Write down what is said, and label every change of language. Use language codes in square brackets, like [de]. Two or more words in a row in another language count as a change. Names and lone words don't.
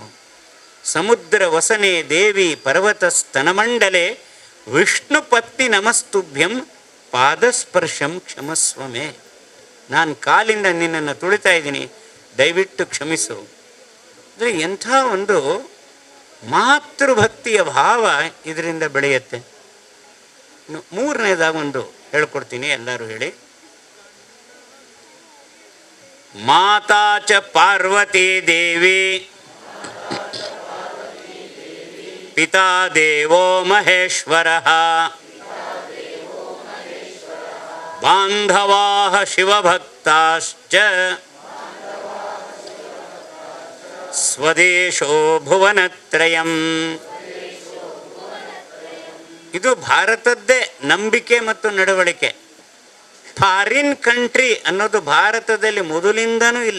[sa] ಸಮುದ್ರ ವಸನೆ ದೇವಿ ಪರ್ವತ ಸ್ತನಮಂಡಲೆ ವಿಷ್ಣು ಪತ್ನಿ ನಮಸ್ತುಭ್ಯಂ ಪಾದಸ್ಪರ್ಶಂ ಕ್ಷಮಸ್ವಮೇ. [kn] ನಾನು ಕಾಲಿಂದ ನಿನ್ನನ್ನು ತುಳಿತಾ ಇದ್ದೀನಿ, ದಯವಿಟ್ಟು ಕ್ಷಮಿಸು. ಅಂದರೆ ಎಂಥ ಒಂದು ಮಾತೃಭಕ್ತಿಯ ಭಾವ ಇದರಿಂದ ಬೆಳೆಯುತ್ತೆ. ಇನ್ನು ಮೂರನೇದಾಗ ಒಂದು ಹೇಳ್ಕೊಡ್ತೀನಿ, ಎಲ್ಲರೂ ಹೇಳಿ. [sa] ಮಾತಾ ಚ ಪಾರ್ವತಿ ದೇವಿ ಪಿತಾ ದೇವೋ ಮಹೇಶ್ವರಃ ಬಾಂಧವಾಃ ಶಿವಭಕ್ತಾಶ್ಚ ಸ್ವದೇಶೋ ಭುವನತ್ರಯಂ. [kn] ಇದು ಭಾರತದ್ದೇ ನಂಬಿಕೆ ಮತ್ತು ನಡವಳಿಕೆ. [en] foreign country [kn] ಅನ್ನೋದು ಭಾರತದಲ್ಲಿ ಮೊದಲಿಂದನೂ ಇಲ್ಲ.